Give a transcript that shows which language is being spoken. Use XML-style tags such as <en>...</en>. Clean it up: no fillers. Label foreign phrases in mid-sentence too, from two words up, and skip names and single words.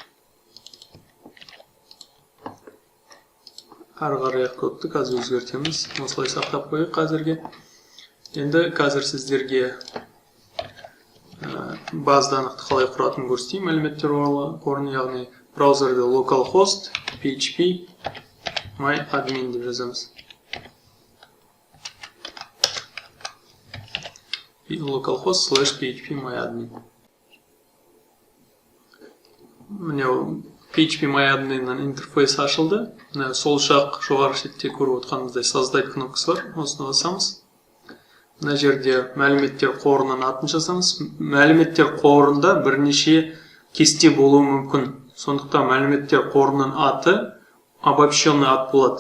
<kk>Ары қарай кодты қазір өзгертеміз. Осылай сақтап қойып қазірге. Енді қазір сіздерге базданықты қалай құратынын көрсетейін. Мәліметтер қорын, яғни браузерде localhost php myadmin деп жазамыз. localhost/php myadmin. Міне php myadminнен интерфейс ашылды. Сол жақ жоғары шетте көріп отқанымыздай создать кнопкасы бар. Осыны басамыз. Мына жерде мәліметтер қорынан атын жазамыз. Мәліметтер қорында бірнеше кесте болуы мүмкін. Сондықтан мәліметтер қорының аты обобщенный ат болады.</kk>